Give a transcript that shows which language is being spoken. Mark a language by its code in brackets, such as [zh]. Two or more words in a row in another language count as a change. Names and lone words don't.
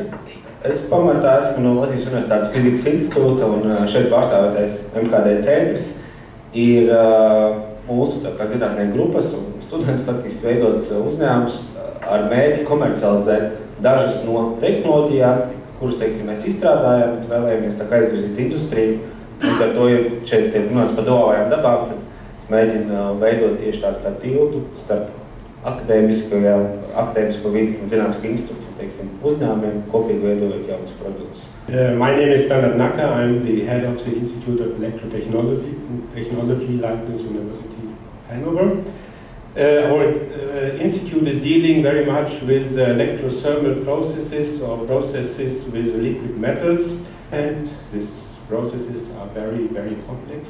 [lv] Es pamatā esmu no Latvijas Universitātes fizikas institūta, un šeit pārstāvētais MKD centrs ir mūsu zinātnieku grupas un studenti faktiski veidots uzņēmums ar mērķi komercializēt dažas no tehnoloģijām, kuras, teiksim, mēs izstrādājam, bet vēlējamies tā kā aizvirzīt industriju. Un ar to, ja šeit tiek runāts par duālajām dabām, tad mēģina veidot tieši tādu kā tiltu starp akadēmisko vidi un zinātnisko institūtu, teiksim, uzņēmumiem, kopīgi veidojot jaunus produktus. [en] My name is Bernard Nacker. I'm the head of the Institute of Electrotechnology and Technology, Leibniz University, Hanover. Our institute is dealing very much with electrothermal processes or processes with liquid metals, and these processes are very, very complex.